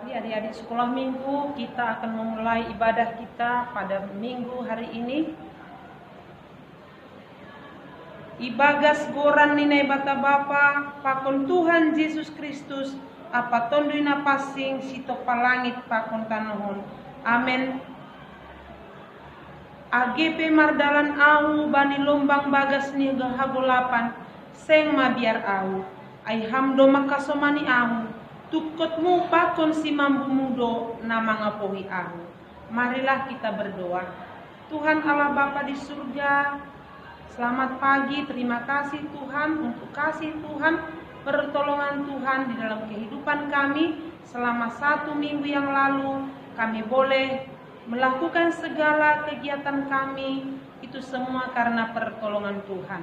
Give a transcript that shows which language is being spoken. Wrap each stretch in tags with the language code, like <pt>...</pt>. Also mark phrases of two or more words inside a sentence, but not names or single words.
<id>adik-adik sekolah minggu, kita akan memulai ibadah kita pada minggu hari ini.</id> <smr>Ibagas goran nina bata bapa, pakon Tuhan Yesus Kristus, apa tonduina pasing sito palangit pakon tanohon. Amen. AGP mardalan au bani lombang bagas ni gahagolapan, seng mabiar au. Ai hamdo makasomani au, tukotmu pakon si mambu mudo nama ngapohi au.</smr> <id>Marilah kita berdoa. Tuhan Allah Bapa di surga, selamat pagi, terima kasih Tuhan untuk kasih Tuhan, pertolongan Tuhan di dalam kehidupan kami. Selama 1 minggu yang lalu kami boleh melakukan segala kegiatan kami, itu semua karena pertolongan Tuhan.</id>